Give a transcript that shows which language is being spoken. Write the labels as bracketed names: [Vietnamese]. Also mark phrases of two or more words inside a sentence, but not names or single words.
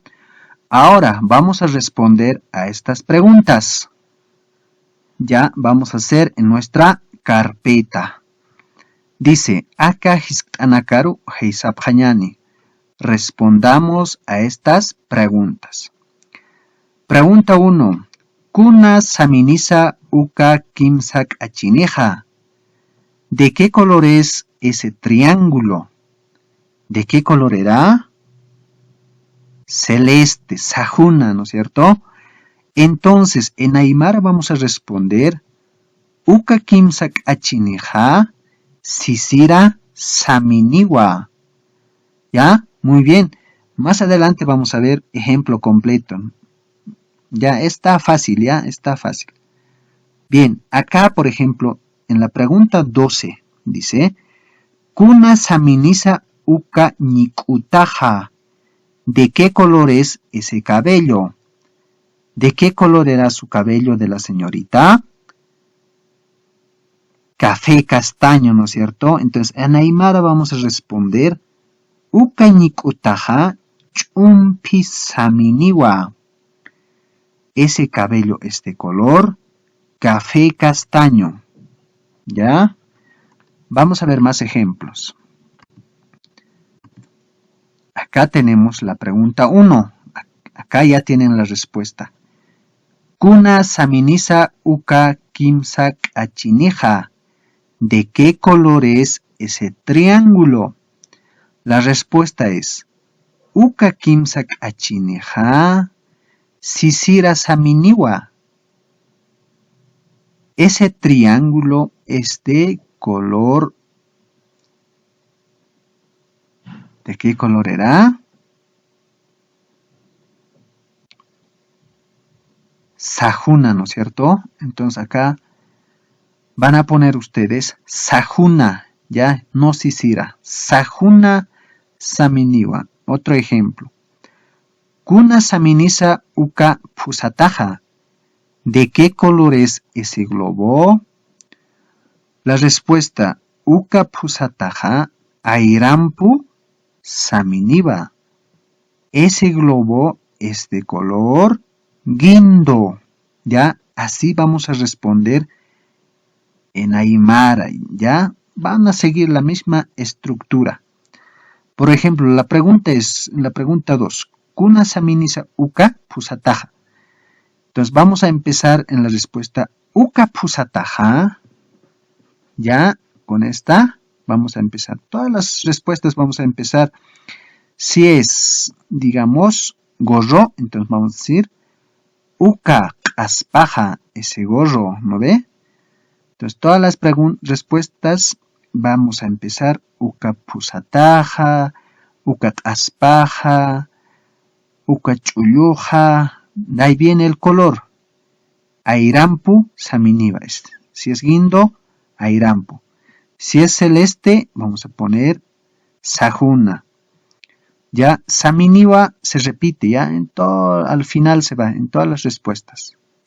[Spanish] Ahora vamos a responder a estas preguntas. Ya vamos a hacer en nuestra carpeta. Dice, acá [Aymara] hispanacaru heisapjañani. [Spanish] Respondamos a estas preguntas. Pregunta 1. [Aymara] Kuna saminisa uka kimsak achineja. [Spanish] ¿De qué color es ese triángulo? ¿De qué color era? Celeste, sajuna, ¿no es cierto? Entonces, en Aymara vamos a responder [Aymara] uka kimsak achineja, sisira saminiwa. [Spanish] ¿Ya? Muy bien. Más adelante vamos a ver ejemplo completo. Ya está fácil, ya está fácil. Bien, acá por ejemplo, en la pregunta 12 dice, [Aymara] Kuna saminisa uka nikutaja. [Spanish] ¿De qué color es ese cabello? ¿De qué color era su cabello de la señorita? Café castaño, ¿no es cierto? Entonces, en Aymara vamos a responder [Aymara] uka nikutaja chumpi saminiwa. [Spanish] Ese cabello es de color café castaño. ¿Ya? Vamos a ver más ejemplos. Acá tenemos la pregunta 1. Acá ya tienen la respuesta. [Aymara] Kuna saminisa uka kimsak achineja. [Spanish] ¿De qué color es ese triángulo? La respuesta es [Aymara] uka kimsak achineja sisira saminiwa. [Spanish] Ese triángulo es de color... ¿De qué color era? Sajuna, ¿no es cierto? Entonces acá van a poner ustedes sajuna, ya, no sisira. [Aymara] Sajuna saminiwa. [Spanish] Otro ejemplo. [Aymara] Kuna saminisa uka pusataja. [Spanish] ¿De qué color es ese globo? La respuesta, [Aymara] uka pusataja airampu saminiva. [Spanish] Ese globo es de color guindo. Ya, así vamos a responder en Aymara. Ya, van a seguir la misma estructura. Por ejemplo, la pregunta 2. [Aymara] Kuna saminisa uka pusataja. [Spanish] Entonces vamos a empezar en la respuesta [Aymara] uka pusataja. [Spanish] Ya, con esta vamos a empezar. Todas las respuestas vamos a empezar. Si es, digamos, gorro, entonces vamos a decir [Aymara] uka aspaja, [Spanish] ese gorro, ¿no ve? Entonces todas las respuestas vamos a empezar [Aymara] uka pusataja, uka aspaja, uka chulluja. [Spanish] De ahí viene el color. [Aymara] Airampu saminiva. [Spanish] Si es guindo, airampu. Si es celeste, vamos a poner sajuna. Ya, saminiwa se repite, ya, al final se va, en todas las respuestas.